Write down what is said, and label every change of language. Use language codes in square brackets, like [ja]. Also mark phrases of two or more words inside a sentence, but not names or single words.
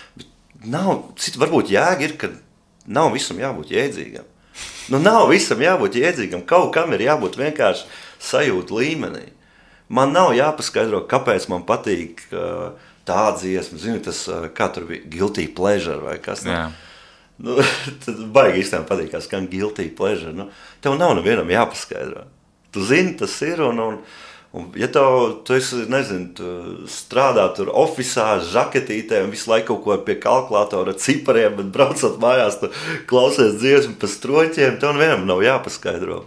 [lv] Bet varbūt jēga ir, ka nav visam jābūt jēdzīgam. Nav visam jābūt jēdzīgam, kaut kam ir jābūt vienkārši sajūta līmenī. Man nav jāpaskaidro, kāpēc man patīk tā dziesma, zini, tas, kā tur bija, [en] guilty pleasure [lv] vai kas. Tad baigi īstenībā patīk, kā skan [en] guilty pleasure. [lv] Tev nav nevienam jāpaskaidro. Tu zini, tas ir, un ja tu esi, nezinu, tu strādā tur ofisā, žaketītē un visu laiku kaut ko pie kalkulatora cipariem, bet braucot mājās, tu klausies dziesmu pa stroķiem, tev nevienam nav jāpaskaidro.